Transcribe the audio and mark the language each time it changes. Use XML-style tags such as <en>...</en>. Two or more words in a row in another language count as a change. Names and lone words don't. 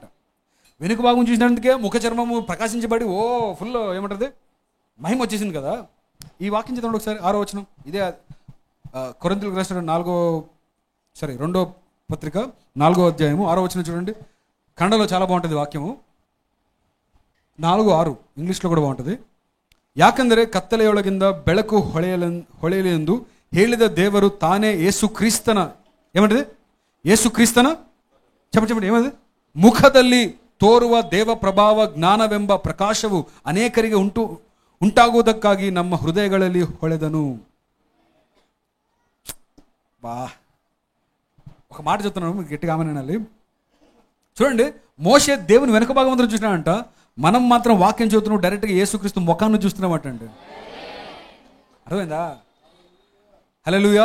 <te>వెనుక భాగం చూసినందుకే ముఖ చర్మము ప్రకాశించబడి ఫుల్ ఏమంటుంది మహిమ వచ్చేసింది కదా. ఈ వాక్యం చదవండి ఒకసారి, 6వ వచనం. ఇదే కొరింథీయులకు రాసిన 2వ పత్రిక 4వ అధ్యాయము 6వ వచనం చూడండి. కన్నడలో చాలా బాగుంటుంది వాక్యము. 4:6 ఇంగ్లీష్లో కూడా బాగుంటుంది.</te> <kn>ಯಾಕಂದರೆ ಕತ್ತಲೆಯೊಳಗಿಂದ ಬೆಳಕು ಹೊಳೆಯಲೆಂದು ಹೇಳಿದ ದೇವರು ತಾನೇ ಯೇಸು ಕ್ರಿಸ್ತನ ఏమంటది?</kn> <te>యేసు క్రీస్తన చెప్పండి ఏమది?</te> <kn>ಮುಖದಲ್ಲಿ ತೋರುವ ದೇವ ಪ್ರಭಾವ ಜ್ಞಾನವೆಂಬ ಪ್ರಕಾಶವು ಅನೇಕರಿಗೆ ಉಂಟಾಗುವುದಕ್ಕಾಗಿ ನಮ್ಮ ಹೃದಯಗಳಲ್ಲಿ ಹೊಳೆದನು.</kn> <te>ఒక మాట చెప్తున్నాను, గట్టిగా ఆమెనాలి. చూడండి, మోషే దేవుని వెనుక భాగం అందరూ చూసినాడంట. మనం మాత్రం వాక్యం చదువుతున్నాం, డైరెక్ట్గా యేసుక్రీస్తు ముఖాన్ని చూస్తున్నామంట అండి. అర్థమైందా? హల్లెలూయా.</te>